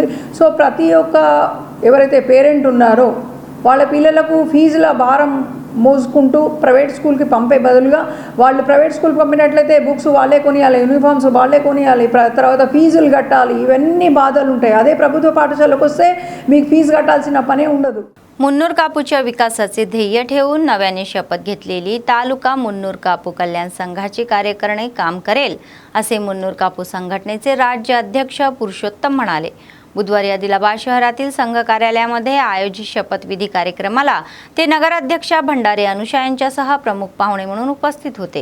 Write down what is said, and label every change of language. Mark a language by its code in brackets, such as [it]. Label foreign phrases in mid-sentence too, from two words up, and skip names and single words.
[te] సో ప్రతి ఒక్క ఎవరైతే పేరెంట్ ఉన్నారో వాళ్ళ పిల్లలకు ఫీజుల భారం మోసుకుంటూ ప్రైవేట్ స్కూల్కి పంపే బదులుగా వాళ్ళు [en] private school [te] పంపినట్లయితే బుక్స్ వాళ్ళే కొనియాలి, యూనిఫామ్స్ వాళ్ళే కొనియాలి, తర్వాత ఫీజులు కట్టాలి, ఇవన్నీ బాధలు ఉంటాయి. अदे ప్రభుత్వ పాఠశాలకు వస్తే మీకు ఫీజు కట్టాల్సిన పనే ఉండదు. [mr] मुन्नूर कापूच्या विकासाचे ध्येय ठेवून नव्याने शपथ घेतलेली तालुका मुन्नूर कापू कल्याण संघाची कार्यकारिणी काम करेल असे मुन्नूर कापू संघटनेचे राज्य अध्यक्ष पुरुषोत्तम म्हणाले. बुधवारी आदिलाबाद शहरातील संघ कार्यालयामध्ये आयोजित शपथविधी कार्यक्रमाला ते नगराध्यक्षा भंडारी अनुषा यांच्यासह प्रमुख पाहुणे म्हणून उपस्थित होते.